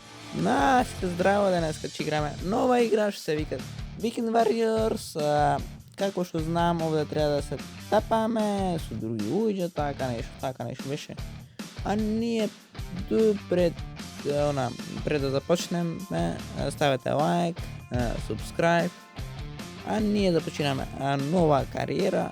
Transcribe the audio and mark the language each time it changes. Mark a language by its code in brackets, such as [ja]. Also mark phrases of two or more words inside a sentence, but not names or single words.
[mk] Настя, здраво, днеска че играме нова игра, ще се вика Weekend Warriors. Како што знам, овде треба да се тапаме со други луѓе, така нешто беше. А ние пред да започнеме, ставете лайк, subscribe. А ние започинаме нова кариера.